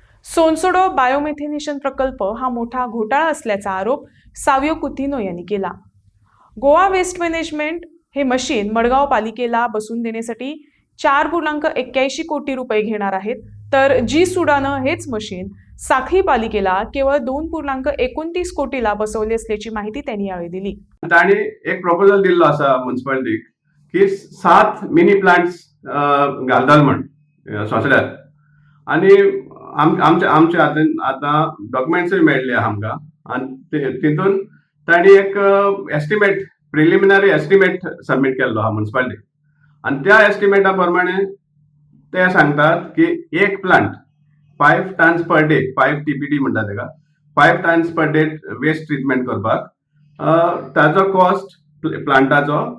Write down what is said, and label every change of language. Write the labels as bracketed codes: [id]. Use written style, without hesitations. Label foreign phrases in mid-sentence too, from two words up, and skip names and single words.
[mr] सोनसोडो बायोमेथिनेशन प्रकल्प हा मोठा घोटाळा असल्याचा आरोप सावियो कुतिनो यांनी केला. गोवा वेस्ट मॅनेजमेंट हे मशीन मडगाव पालिकेला बसवून देण्यासाठी 4.81 कोटी रुपये घेणार आहेत, तर जी सुडानं हेच मशीन साखळी पालिकेला केवळ 2.29 कोटीला बसवले असल्याची माहिती त्यांनी यावेळी दिली. [kok] ताणी एक प्रपोजल दिल्लो आसा म्युनिसिपालिटीक की 7 [en] mini plants [kok] घालताल म्हण सोंसड्यार आनी आमचे हातीन आतां डॉक्युमेंट्सूय मेळ्ळे आमकां आनी तितून ताणी एक [en] estimate preliminary estimate submit [kok] केल्लो आहा म्युनिसिपालिटीक आनी त्या एस्टिमेटा प्रमाणे ते सांगतात की एक प्लांट [en] 5 tons per day [kok] 5 TPD म्हणटा तेका [en] 5 tons per day waste treatment [kok] करपाक ताजो कॉस्ट प्लांटाचो